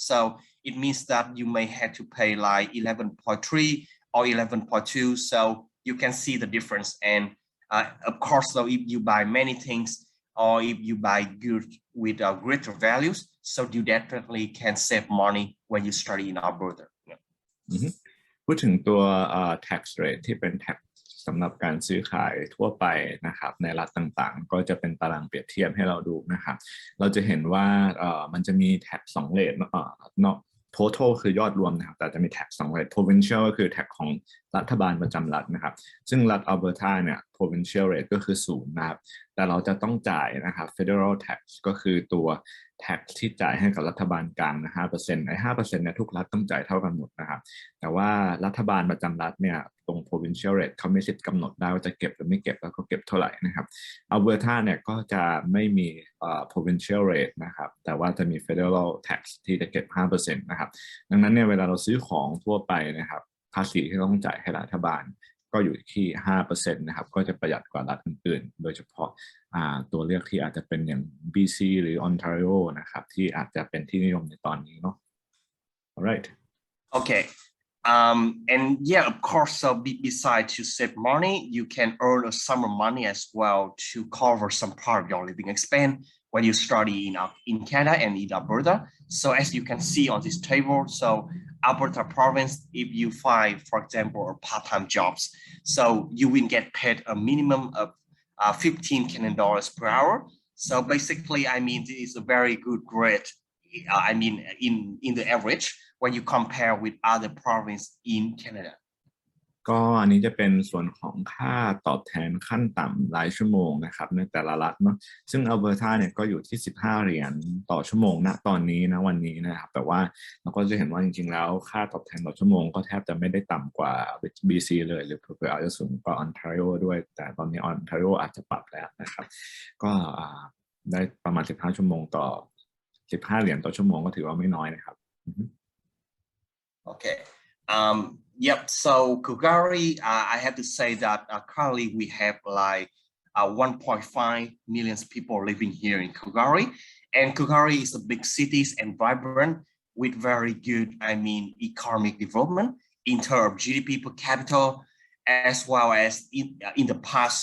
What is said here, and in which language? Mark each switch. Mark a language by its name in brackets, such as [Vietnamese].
[English] So it means that you may have to pay like 11.3 or 11.2. So you can see the difference. And of course, so if you buy many things or if you buy goods with greater values, so you definitely can save money when you study in Alberta. [Thai] พูดถึงตัว tax rate ที่เป็น tax สำหรับการซื้อขายทั่วไปนะครับในรัฐต่างๆก็จะเป็นตารางเปรียบเทียบให้เราดูนะครับเราจะเห็นว่ามันจะมี tax 2 rate total คือยอดรวมนะครับแต่จะมี tax 2 rate provincial ก็คือ tax ของรัฐบาลประจำรัฐนะครับซึ่งรัฐ Alberta เนี่ย provincial rate ก็คือ0นะครับแต่เราจะต้องจ่ายนะครับ federal tax ก็คือตัว tax ที่จ่ายให้กับรัฐบาลกลางนะ 5% ไอ้ 5% เนี่ยทุกรัฐต้องจ่ายเท่ากันหมดนะครับแต่ว่ารัฐบาลประจำรัฐเนี่ยตรง provincial rate เขาไม่สิทธิ์กำหนดได้ว่าจะเก็บหรือไม่เก็บแล้วก็เก็บเท่าไหร่นะครับ Alberta เนี่ยก็จะไม่มี provincial rate นะครับแต่ว่าจะมี federal tax ที่จะเก็บ 5% นะครับดังนั้นเนี่ยเวลาเราซื้อของทั่วไปนะครับภาษีที่ต้องจ่ายให้รัฐบาลก็อยู่ที่ 5% นะครับก็จะประหยัดกว่ารัฐอื่นๆโดยเฉพาะตัวเลือกที่อาจจะเป็นอย่าง BC หรือ Ontario นะครับที่อาจจะเป็นที่นิยมในตอนนี้เนาะ alright [English] Okay. And yeah, of course, so besides to save money, you can earn a summer money as well to cover some part of your living expense when you study in Canada and in Alberta. So as you can see on this table, so Alberta province, if you find, for example, part-time jobs, so you will get paid a minimum of 15 Canadian dollars per hour. So basically, this is a very good grade. In the average when you compare with other provinces in Canada. [Thai] ก็อันนี้จะเป็นส่วนของค่าตอบแทนขั้นต่ำรายชั่วโมงนะครับในแต่ละรัฐเนาะซึ่ง Alberta เนี่ยก็อยู่ที่15 เหรียญต่อชั่วโมงณตอนนี้นะวันนี้นะครับแต่ว่าเราก็จะเห็นว่าจริงๆแล้วค่าตอบแทนต่อชั่วโมงก็แทบจะไม่ได้ต่ำกว่า BC เลยหรือเผื่ออาจจะสูงกว่า Ontario ด้วยแต่ตอนนี้ Ontario อาจจะปรับแล้วนะครับก็ได้ประมาณ15 ชั่วโมงต่อ15 เหรียญต่อชั่วโมงก็ถือว่าไม่น้อยนะครับ [English] Okay. Yep. So Calgary, I have to say that currently we have like 1.5 million people living here in Calgary, and Calgary is a big city and vibrant with very good, economic development in terms of GDP per capita, as well as in the past.